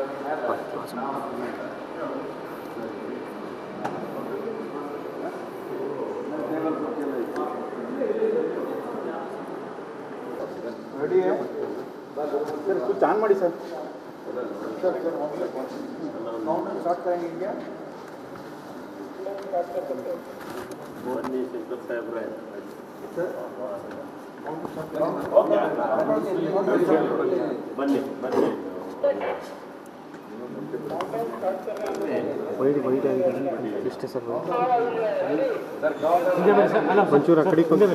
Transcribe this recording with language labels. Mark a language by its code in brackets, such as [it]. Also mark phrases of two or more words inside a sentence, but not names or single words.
[en] ready sir, switch on [kn] ಮಾಡಿ ಸರ್. [hi] सर सर [en] counter start [hi] करेंगे क्या? [kn] ಬನ್ನಿ ಶಂಕರ್ ಸಾಹೇಬ್ರೆ. ಬನ್ನಿ ಬನ್ನಿ. ಒಂಚೂರು ಆ ಕಡೆ ಕೊಂಡೆ